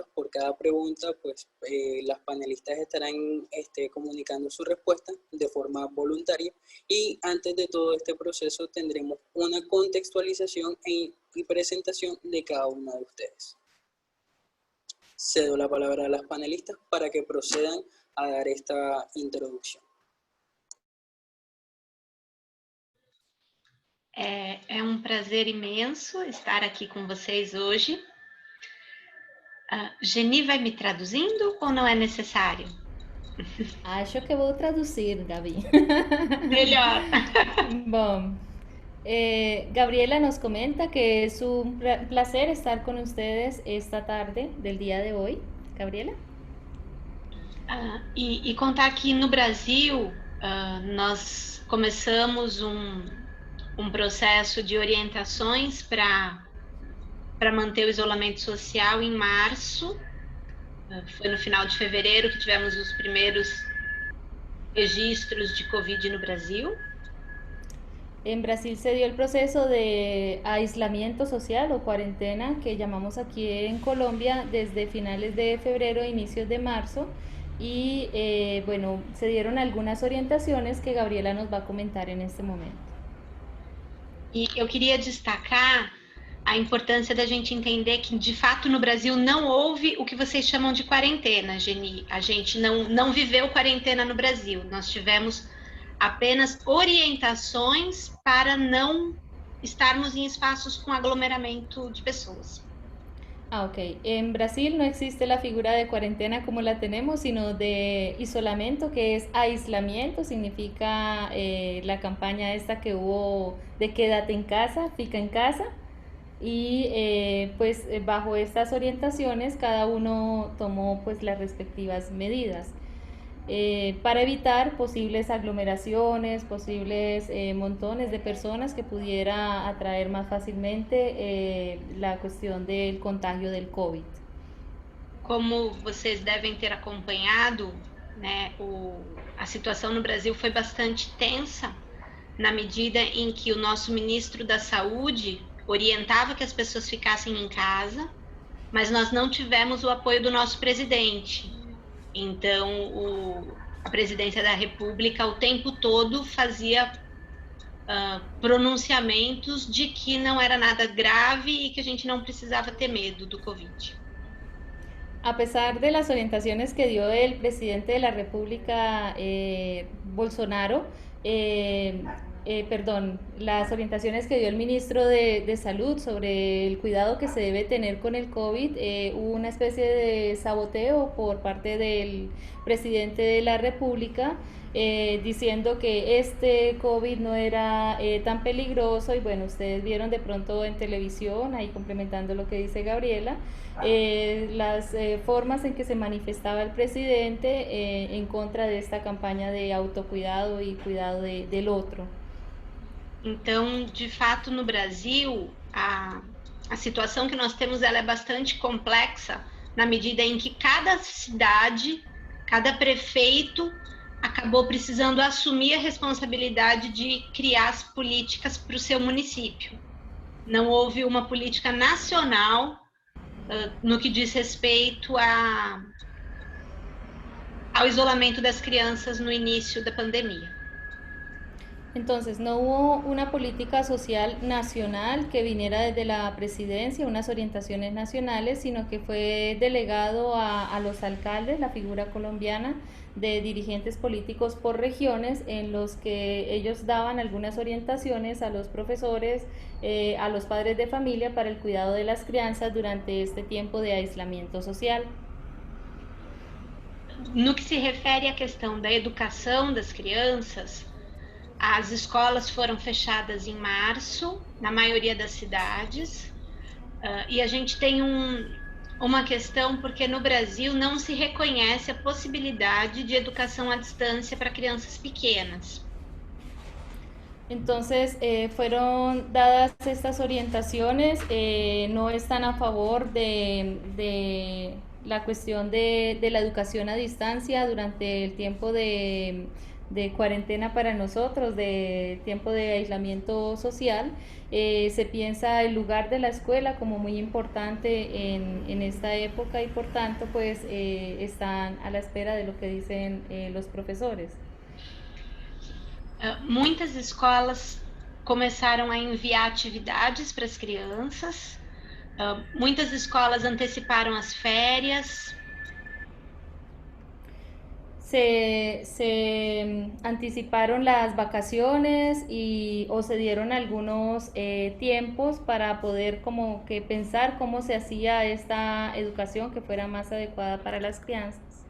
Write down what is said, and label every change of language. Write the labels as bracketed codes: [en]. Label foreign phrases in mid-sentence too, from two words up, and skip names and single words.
[es] Por cada pregunta, pues las panelistas estarán comunicando su respuesta de forma voluntaria, y antes de todo este proceso tendremos una contextualización y presentación de cada una de ustedes. Cedo la palabra a las panelistas para que procedan a dar esta introducción. [pt] É um prazer imenso estar aqui com vocês hoje. Geni vai me traduzindo ou não é necessário? Acho que vou traduzir, Gabi. Melhor. [es] Bom, Gabriela nos comenta que es un placer estar con ustedes esta tarde del día de hoy. Gabriela. [pt] E contar que no Brasil nós começamos um processo de orientações para manter o isolamento social em março. Foi no final de fevereiro que tivemos os primeiros registros de Covid no Brasil. [es] En Brasil se dio el proceso de aislamiento social o cuarentena que llamamos aquí en Colombia desde finales de febrero e inicios de marzo, y bueno, se dieron algunas orientaciones que Gabriela nos va a comentar en este momento. [pt] E eu queria destacar a importância da gente entender que, de fato, no Brasil não houve o que vocês chamam de quarentena, Geni. A gente não viveu quarentena no Brasil. Nós tivemos apenas orientações para não estarmos em espaços com aglomeramento de pessoas. Ok. [es] En Brasil no existe la figura de cuarentena como la tenemos, sino de isolamiento, que es aislamiento, significa la campaña esta que hubo de quédate en casa, [pt] fica en casa, [es] y pues bajo estas orientaciones cada uno tomó pues las respectivas medidas. Para evitar posibles aglomeraciones, posibles montones de personas que pudiera atraer más fácilmente la cuestión del contagio del COVID. [pt] Como vocês devem ter acompanhado, né, a situação no Brasil foi bastante tensa, na medida em que o nosso ministro da Saúde orientava que as pessoas ficassem em casa, mas nós não tivemos o apoio do nosso presidente. Então, a presidência da República o tempo todo fazia pronunciamentos de que não era nada grave e que a gente não precisava ter medo do Covid. [es] A pesar de las orientaciones que dio el presidente de la República, Bolsonaro, las orientaciones que dio el ministro de Salud sobre el cuidado que se debe tener con el COVID, hubo una especie de saboteo por parte del presidente de la República, diciendo que este COVID no era tan peligroso. Y bueno, ustedes vieron de pronto en televisión, ahí complementando lo que dice Gabriela, las formas en que se manifestaba el presidente en contra de esta campaña de autocuidado y cuidado del otro. [pt] Então, de fato, no Brasil, a situação que nós temos ela é bastante complexa, na medida em que cada cidade, cada prefeito acabou precisando assumir a responsabilidade de criar as políticas para o seu município. Não houve uma política nacional no que diz respeito ao isolamento das crianças no início da pandemia. [es] Entonces, no hubo una política social nacional que viniera desde la presidencia, unas orientaciones nacionales, sino que fue delegado a los alcaldes, la figura colombiana, de dirigentes políticos por regiones, en los que ellos daban algunas orientaciones a los profesores, a los padres de familia para el cuidado de las crianças durante este tiempo de aislamiento social. [pt] No que se refere à questão da educação das crianças, as escolas foram fechadas em março, na maioria das cidades, e a gente tem uma questão porque no Brasil não se reconhece a possibilidade de educação à distância para crianças pequenas. [es] Entonces, fueron dadas estas orientaciones, no están a favor de la cuestión de la educación a distancia durante el tiempo de cuarentena para nosotros, de tiempo de aislamiento social. Se piensa el lugar de la escuela como muy importante en esta época y por tanto pues están a la espera de lo que dicen los profesores. [pt] Muitas escolas começaram a enviar atividades para as crianças, muitas escolas anteciparam as férias. [es] Se anticiparon las vacaciones o se dieron algunos tiempos para poder como que pensar cómo se hacía esta educación que fuera más adecuada para las crianças.